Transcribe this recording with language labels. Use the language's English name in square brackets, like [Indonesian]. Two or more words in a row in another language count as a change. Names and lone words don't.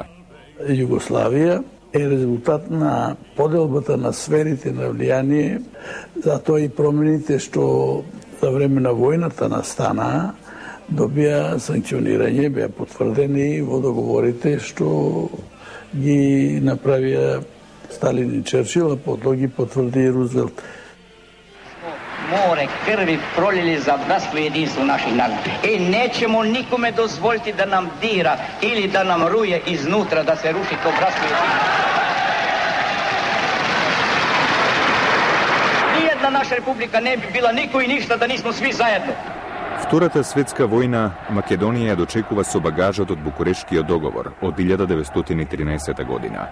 [Macedonian] Југославија е резултат на поделбата на сферите на влијание, затоа и промените што за време на војната настана, добија санкционирање, беа потврдени во договорите што ги направија Сталин и Черчил, а потоа ги потврди и Рузвелт. [Serbian] Море крви пролили за братство и единство наших народа. И неćemo никоме дозволити да нам дира или да нам руе изнутра, да се руши то братство и единство. Ниједна наша република не би била никој и ништа да нисмо сви заедно. [Macedonian] Втората светска војна Македонија ја дочекува со багажот од Букурешкиот договор од 1913 година.